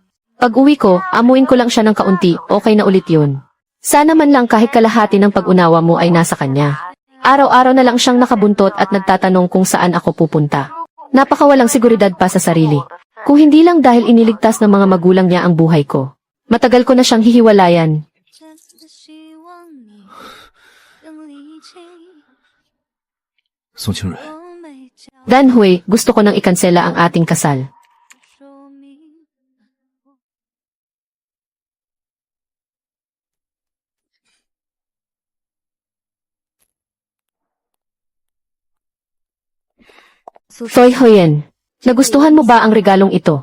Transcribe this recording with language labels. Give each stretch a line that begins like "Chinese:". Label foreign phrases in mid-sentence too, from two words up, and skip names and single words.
Filipino: Pag uwi ko, amuin ko lang siya ng kaunti, okay na ulit yun. Sana man lang kahit kalahati ng pag-unawa mo ay nasa kanya. Araw-araw na lang siyang nakabuntot at nagtatanong kung saan ako pupunta. Napakawalang seguridad pa sa sarili. Kung hindi lang dahil iniligtas ng mga magulang niya ang buhay ko. Matagal ko na siyang hihiwalayan.
Chinese: 真的希望你能理清宋清蕊，我没讲
Filipino: Danhui, gusto ko nang ikansela ang ating kasal.
Chinese: 说明
Filipino: Toy Huyen, nagustuhan mo ba ang regalong ito?